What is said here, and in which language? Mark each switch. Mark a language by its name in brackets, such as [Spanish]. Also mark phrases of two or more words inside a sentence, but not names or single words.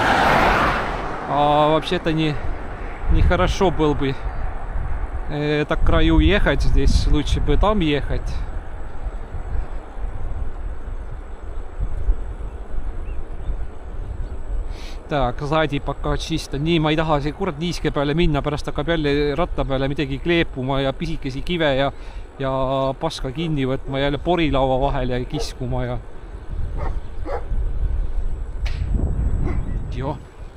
[Russian] А вообще-то не хорошо было бы так к краю ехать, здесь лучше бы там ехать. Так, sadi пока чисто. [Estonian] Nii, ma ei taha see kurat niiske peale minna, pärast hakkab jälle ratta peale midagi kleepuma ja pisikesi kive ja paska kinni võtma, jälle porilaua vahel ja kiskuma ja... Joo.